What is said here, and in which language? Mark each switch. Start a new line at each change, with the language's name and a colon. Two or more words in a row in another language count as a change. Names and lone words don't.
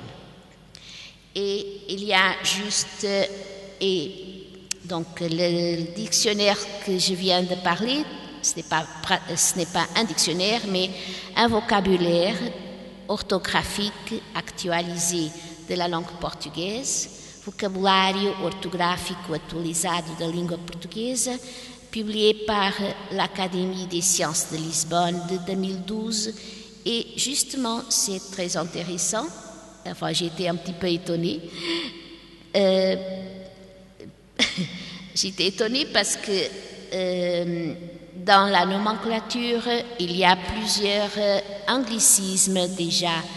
French: Et il y a juste, et donc le dictionnaire que je viens de parler, ce n'est pas un dictionnaire, mais un vocabulaire orthographique actualisé de la langue portugaise,
Portuguese: vocabulário ortográfico atualizado da língua portuguesa,
French: publié par l'Académie des sciences de Lisbonne de 2012. Et justement, c'est très intéressant. Enfin, j'ai été un petit peu étonnée. J'étais étonnée parce que dans la nomenclature, il y a plusieurs anglicismes déjà